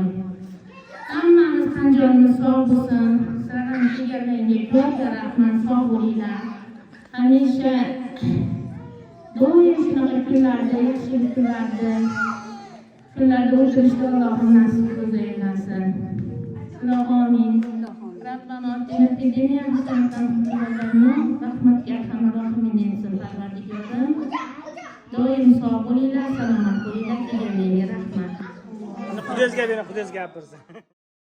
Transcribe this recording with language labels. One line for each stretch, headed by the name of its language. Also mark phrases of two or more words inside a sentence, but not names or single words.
Uzbek: Hammamiz tan jonimiz sog' bo'lsin. Sizlarni kelganingizga ko'p rahmat, sog' bo'linglar. Hamisha doim shunaqa kunlarda, yaxshi kunlarda o'tirishni Allohim nasib qilsin. Alloh amin.
Arabic: ربنا آتنا في الدنيا حسنة وفي الآخرة
Uzbek: rahmatga
Arabic: أرحم الراحمين
Uzbek: etsin. Parvardigorim, doim sog' bo'linglar, salomat bo'linglar. Kelganingizga rahmat. Xudozga bering, Xudoz gapirsin.